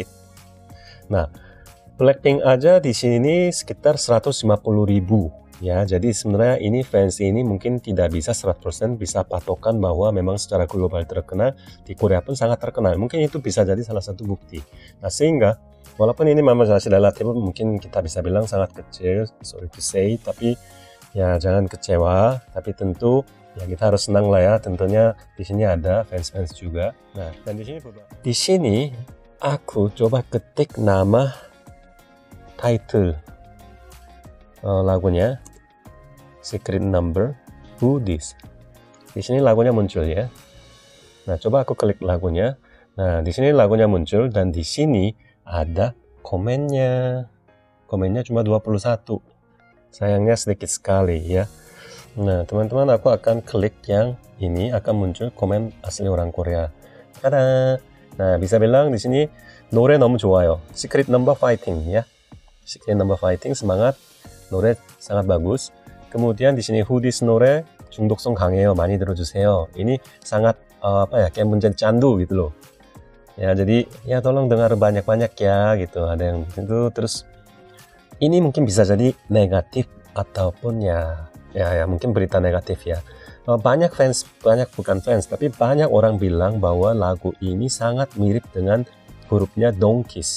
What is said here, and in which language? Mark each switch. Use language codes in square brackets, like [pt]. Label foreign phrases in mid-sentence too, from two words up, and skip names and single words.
[id] Nah, Blackpink aja di sini sekitar 150.000 ya. Jadi sebenarnya ini fans ini mungkin tidak bisa 100% bisa patokan bahwa memang secara global terkenal, di Korea pun sangat terkenal. Mungkin itu bisa jadi salah satu bukti. Nah, sehingga walaupun ini memang masih relatif mungkin kita bisa bilang sangat kecil, [en] sorry to say, [id] tapi ya jangan kecewa, tapi tentu ya kita harus senang lah ya. Tentunya di sini ada fans-fans juga. Nah, dan di sini aku coba ketik nama title lagunya Secret Number Who This. Di sini lagunya muncul ya. Nah, coba aku klik lagunya. Nah, di sini lagunya muncul dan di sini ada komennya. Komennya cuma 21. Sayangnya sedikit sekali ya. Nah teman-teman, aku akan klik yang ini, akan muncul komen asli orang Korea. Tada! Nah bisa bilang di sini [ko] 노래 너무 좋아요. [id] Secret Number Fighting ya. Secret Number Fighting, semangat. 노래 sangat bagus. Kemudian di sini Who This [ko] 노래 중독성 강해요. 많이 들어주세요. [id] Ini sangat kayak menjadi candu gitu loh. Ya jadi ya tolong dengar banyak-banyak ya gitu. Ada yang gitu. Terus ini mungkin bisa jadi negatif ataupun ya mungkin berita negatif ya. banyak bukan fans, tapi banyak orang bilang bahwa lagu ini sangat mirip dengan grupnya Donkeys.